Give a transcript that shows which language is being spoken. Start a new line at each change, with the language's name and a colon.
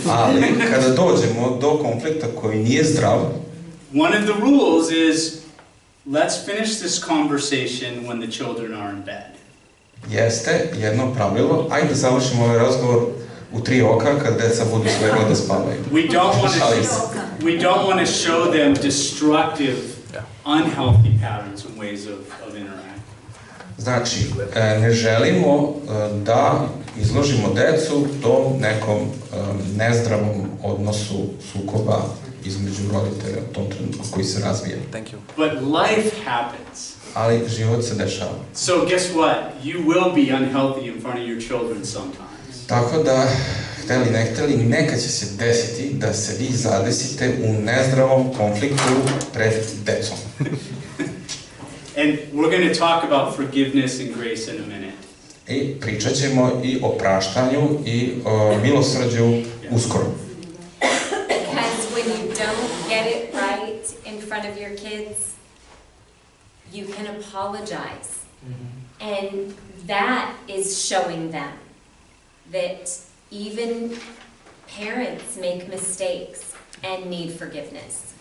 Serbian: ali kada dođemo do konflikta koji nije zdrav,
English: one of the rules is let's finish this conversation when the children are in bed.
Serbian: Jeste jedno pravilo, ajde da završimo ovaj razgovor u 3 oka kad deca budu slegla da spavaju.
English: We don't want to show them destructive, unhealthy patterns and ways of interacting.
Serbian: Znači, ne želimo da izložimo decu do nekom nezdravom odnosu sukoba između roditelja u tom trenutku koji se razvija.
English: Thank you. But life happens.
Serbian: Ali život se dešava.
English: So guess what? You will be unhealthy in front of your children sometimes.
Serbian: Tako da, hteli ne hteli, nekad će se desiti da se vi zadesite u nezdravom konfliktu pred decom.
English: And we're going to talk about forgiveness and grace in a minute.
Serbian: I pričat ćemo i o praštanju i o milosrđu uskoro.
English: Because when you don't get it right in front of your kids, you can apologize. And that is showing them that even parents make mistakes and need forgiveness.